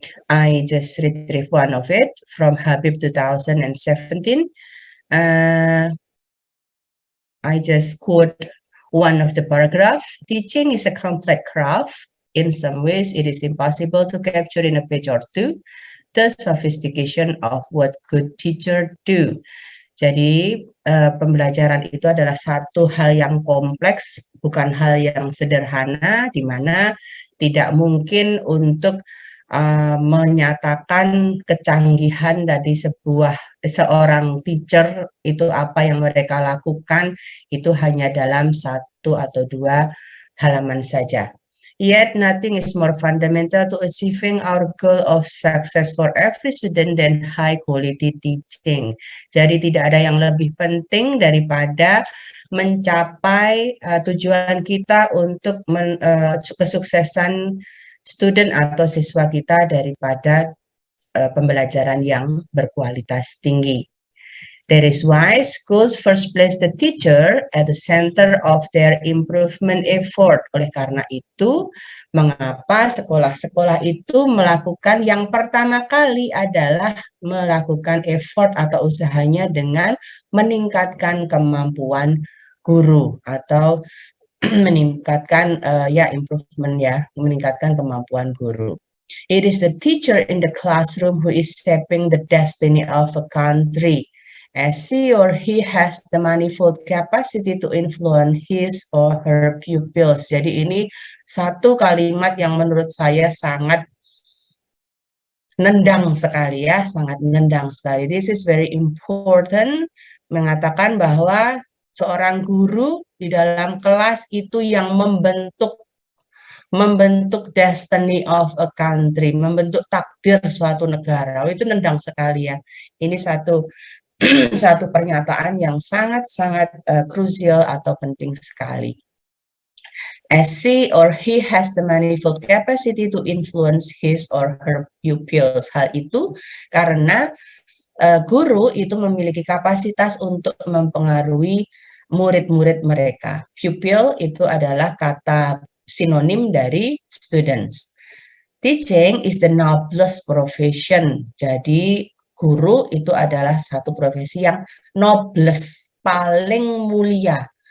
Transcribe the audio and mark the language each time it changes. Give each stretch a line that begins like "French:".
English: I just retrieve one of it from Habib 2017. I just quote one of the paragraph. Teaching is a complex craft. In some ways, it is impossible to capture in a page or two the sophistication of what good teacher do.
Indonesian: Jadi pembelajaran itu adalah satu hal yang kompleks, bukan hal yang sederhana, di mana tidak mungkin untuk menyatakan kecanggihan dari seorang teacher itu apa yang mereka lakukan itu hanya dalam satu atau dua halaman saja.
English: Yet nothing is more fundamental to achieving our goal of success for every student than high quality teaching.
Indonesian: Jadi tidak ada yang lebih penting daripada mencapai tujuan kita untuk kesuksesan student atau siswa kita daripada pembelajaran yang berkualitas tinggi.
English: That is why schools first place the teacher at the center of their improvement effort.
Indonesian: Oleh karena itu, mengapa sekolah-sekolah itu melakukan yang pertama kali adalah melakukan effort atau usahanya dengan meningkatkan kemampuan guru atau meningkatkan improvement meningkatkan kemampuan guru.
English: It is the teacher in the classroom who is shaping the destiny of a country, as she or he has the manifold capacity to influence his or her pupils.
Indonesian: Jadi ini satu kalimat yang menurut saya sangat nendang sekali ya, sangat nendang sekali.
English: This is very important,
Indonesian: mengatakan bahwa seorang guru di dalam kelas itu yang membentuk
English: destiny of a country,
Indonesian: membentuk takdir suatu negara. Oh, itu nendang sekali ya. Ini satu pernyataan yang sangat-sangat krusial atau penting sekali.
English: As she or he has the manifold capacity to influence his or her pupils.
Indonesian: Hal itu karena guru itu memiliki kapasitas untuk mempengaruhi murid-murid mereka. Pupil itu adalah kata sinonim dari students.
English: Teaching is the noblest profession.
Indonesian: Jadi guru itu adalah satu profesi yang noblest, paling mulia.